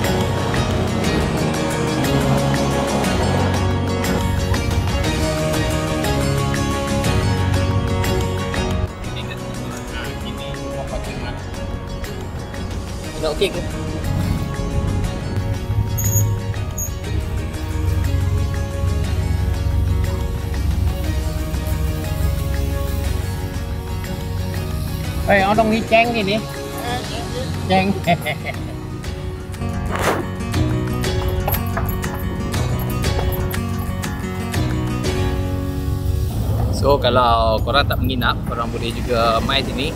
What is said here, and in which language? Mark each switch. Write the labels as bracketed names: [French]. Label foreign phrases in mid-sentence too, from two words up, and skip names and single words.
[Malay] Nak okey ke? [Vietnamese] Ở trong cái chén gì nè chén. [Malay] So kalau korang tak menginap, korang boleh juga mai sini.